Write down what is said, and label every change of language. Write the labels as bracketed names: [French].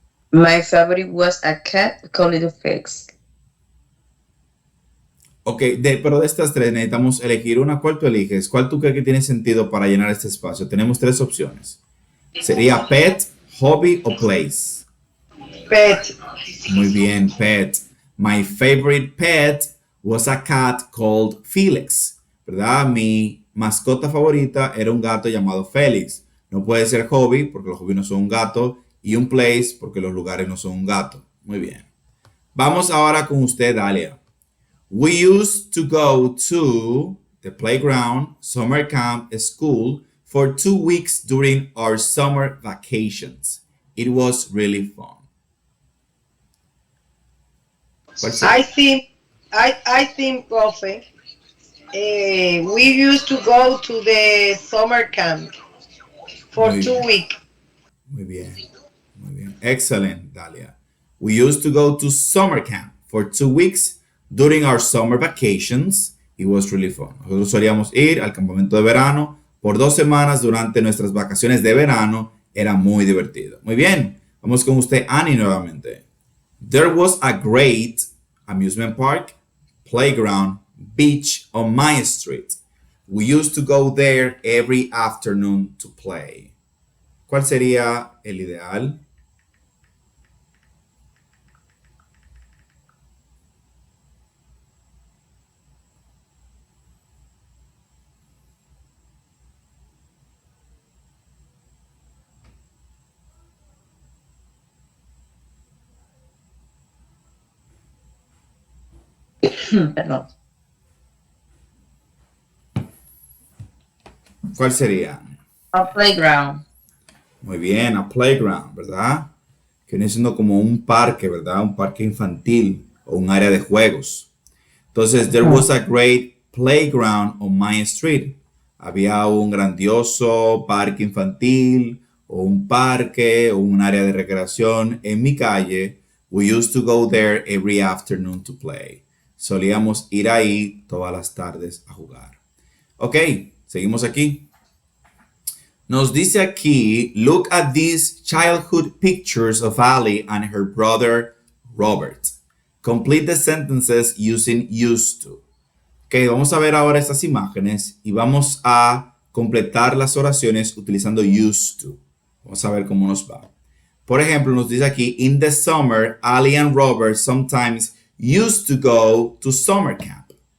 [English] My favorite was a cat called Felix. [Spanish] Ok, pero de estas tres necesitamos elegir una. ¿Cuál tú eliges? ¿Cuál tú crees que tiene sentido para llenar este espacio? Tenemos tres opciones. Sería pet, hobby o place. [English] Pet. [Spanish] Muy bien, [English] pet. My favorite pet was a cat called Felix. [Spanish] ¿Verdad? Mi mascota favorita era un gato llamado Félix. No puede ser hobby porque los hobbies no son un gato y un place porque los lugares no son un gato. Muy bien. Vamos ahora con usted, Dalia. [English] We used to go to the playground, summer camp, school for 2 weeks during our summer vacations. It was really fun. I think, profe, we used to go to the summer camp for [Spanish] Muy [English] 2 weeks. [Spanish] Muy bien. Muy bien. Excellent, Dalia. [English] We used to go to summer camp for 2 weeks during our summer vacations. It was really fun. [Spanish] Nosotros solíamos ir al campamento de verano por 2 semanas durante nuestras vacaciones de verano. Era muy divertido. Muy bien. Vamos con usted, Annie, nuevamente. [English] There was a great amusement park, playground, beach on my street. We used to go there every afternoon to play. [Spanish] ¿Cuál sería el ideal? Perdón. ¿Cuál sería? [English] A playground. [Spanish] Muy bien, [English] a playground, [Spanish] ¿verdad? Que viene siendo como un parque, ¿verdad? Un parque infantil o un área de juegos. Entonces, [English] there was a great playground on my street. [Spanish] Había un grandioso parque infantil o un parque o un área de recreación en mi calle. [English] We used to go there every afternoon to play. [Spanish] Solíamos ir ahí todas las tardes a jugar. Ok, seguimos aquí. Nos dice aquí, [English] look at these childhood pictures of Ali and her brother Robert. Complete the sentences using used to. [Spanish] Ok, vamos a ver ahora estas imágenes y vamos a completar las oraciones utilizando used to. Vamos a ver cómo nos va. Por ejemplo, nos dice aquí, [English] in the summer, Ali and Robert sometimes used to go to summer camp.